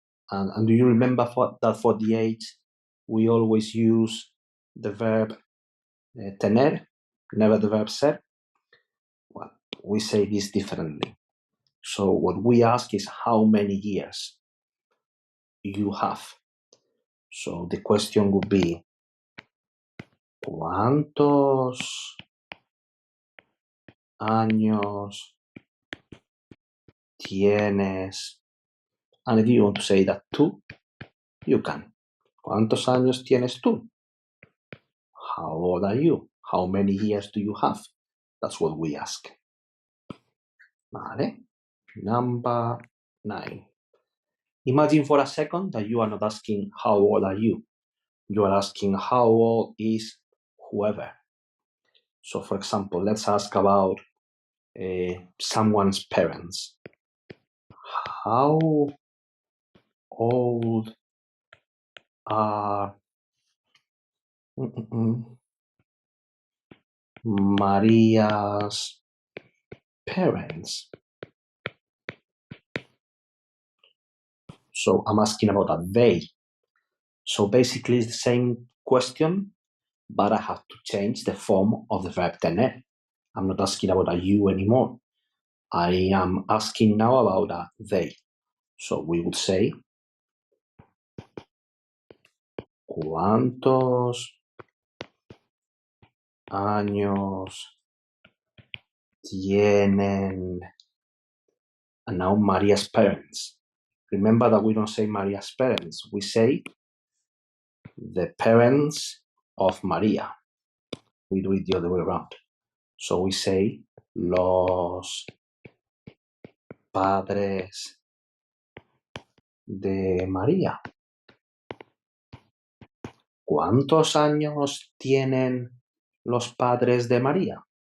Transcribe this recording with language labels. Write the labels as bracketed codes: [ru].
[en] And do you remember that for the age we always use the verb tener, never the verb ser. Well, we say this differently. So what we ask is how many years you have. So the question would be, [es] ¿cuántos años tienes? [en] And if you want to say that too, you can. [es] ¿Cuántos años tienes tú? [en] How old are you? How many years do you have? That's what we ask. Vale. Number 9. Imagine for a second that you are not asking how old are you. You are asking how old is whoever. So for example, let's ask about someone's parents. How old are Maria's parents? So I'm asking about a they. So basically it's the same question, but I have to change the form of the verb tener. I'm not asking about a you anymore. I am asking now about a they. So we would say, [es] ¿cuántos años tienen? [en] And now Maria's parents. Remember that we don't say Maria's parents. We say the parents of Maria. We do it the other way around. So we say [es] los padres de María. ¿Cuántos años tienen los padres de María?